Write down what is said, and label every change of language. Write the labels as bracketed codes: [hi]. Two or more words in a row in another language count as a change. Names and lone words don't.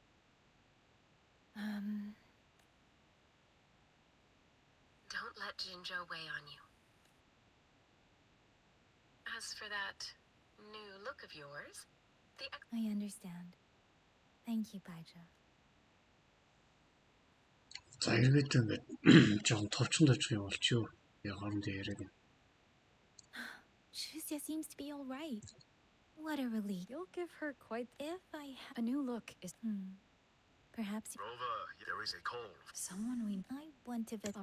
[en] Don't let Jinzhou weigh on you. As for that new look of yours, I understand. Thank you, Baizha. [mn] За эргээд ингээд жоохон товчхон явуулчих. Хоорондоо яриаг. [en] Chisia seems to be all right. What a relief. You'll give her quite... If I A new look is... Perhaps... Rover, there is a call. Someone we... I want to visit...